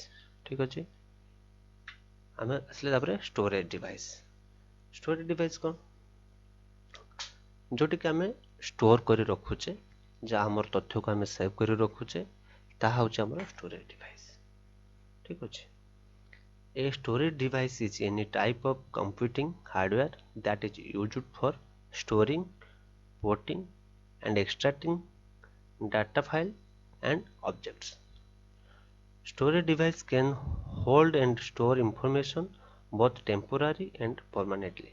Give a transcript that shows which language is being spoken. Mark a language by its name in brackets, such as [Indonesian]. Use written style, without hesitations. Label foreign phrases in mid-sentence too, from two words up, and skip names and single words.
[Odia] ଠିକ୍ ଅଛି। ଆମେ ଆସିଲେ ତାପରେ [English] storage device. storage device କ'ଣ? [Odia] ଯେଉଁଠିକି ଆମେ ଷ୍ଟୋର୍ କରି ରଖୁଛେ, ଯାହା ଆମର ତଥ୍ୟକୁ ଆମେ ସେଭ୍ କରି ରଖୁଛେ, ତାହା ହେଉଛି ଆମର [English] storage device. [Odia] ଠିକ୍ ଅଛି। [English] A storage device is any type of computing hardware that is used for storing, porting, and extracting data file and objects. Storage device can hold and store information both temporary and permanently.